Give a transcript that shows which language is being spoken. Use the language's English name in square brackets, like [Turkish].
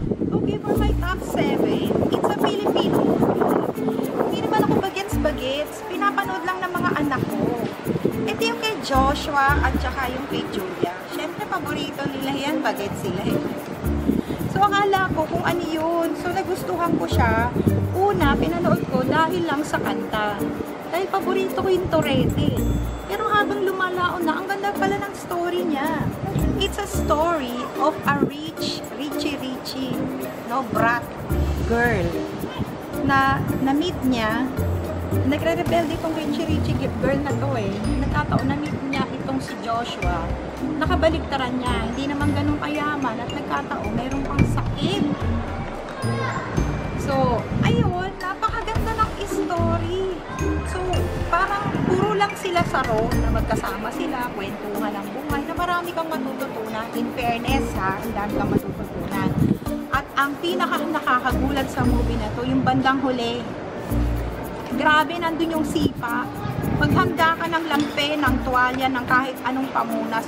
[English] Okay, for my top 7, it's a Filipino movie. [Filipino] Hindi naman ako bagets-bagets. Pinapanood lang ng mga anak ko. Ito yung kay Joshua at saka yung kay Julia. Siyempre, paborito nila yan. Bagets sila So, akala ko kung ano yun. So, nagustuhan ko siya. Una, pinanood ko dahil lang sa kanta. Dahil paborito ko yung Torete. Pero habang lumalaon na, ang ganda pala ng story niya. [English] It's a story of a richie, no, brat girl [Filipino] na na-meet niya. Nagre-rebelde itong richie girl na to Nagkataon na-meet niya itong si Joshua. Nakabaliktaran niya. Hindi naman ganun kayaman at nagkataon mayroon pang sakit. So, ayun, napakaganda ng story. So, parang puro lang sila sa row na magkasama sila, kwentuhan ng buhay na marami kang matututunan. [English] In fairness [Filipino] ha, ang dami kang matututunan. At ang pinaka nakakagulat sa movie na to, yung bandang huli. Grabe, nandun yung sipa. Maghanda ka ng lampe, ng tuwalya, ng kahit anong pamunas.